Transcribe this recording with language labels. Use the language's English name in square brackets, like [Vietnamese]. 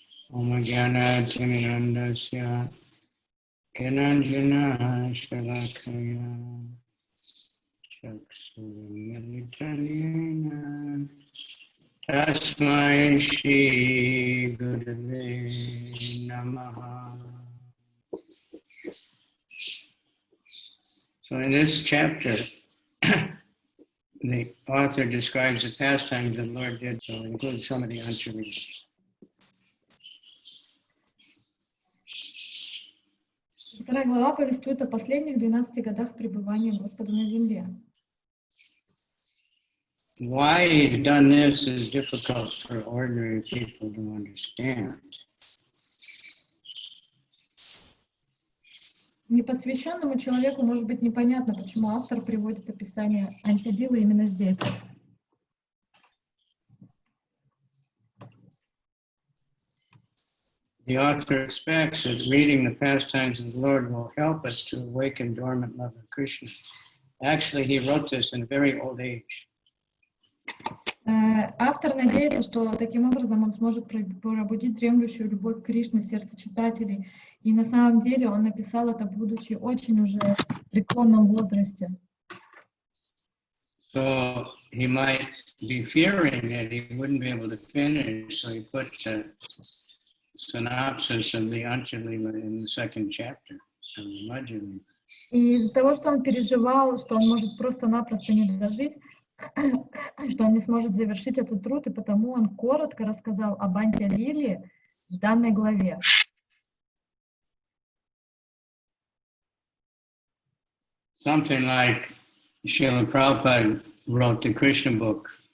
[Sanskrit] Om Jnana Timirandasya Enanjana Shalakaya Chaksuramitanena Tasmai Shri Gurave Namaha. [English] So in this chapter, the author describes the pastimes the Lord did, so it includes some of the Anchalis. [Russian] Вторая глава повествует о последних 12 годах пребывания Господа на земле. [English] Why he's done this is difficult for ordinary people to understand. [Russian] Непосвященному человеку может быть непонятно, почему автор приводит описание антилилы именно здесь. [English] The author expects that reading the pastimes of the Lord will help us to awaken dormant love of Krishna. Actually, he wrote this in a very old age. [Russian] Автор надеется, что таким образом он сможет пробудить дремлющую любовь к Кришне в сердце читателей. И на самом деле он написал это, будучи очень уже в преклонном возрасте. [English] So he might be fearing that he wouldn't be able to finish, so he put the synopsis of the Ancha-lila in the second chapter of the Madhya Lila. [Russian] И из-за того, что он переживал, что он может просто-напросто не дожить, что он не сможет завершить этот труд, и потому он коротко рассказал об Мадхья-лиле в данной главе. [English] Something like Srila Prabhupada wrote the Krishna book.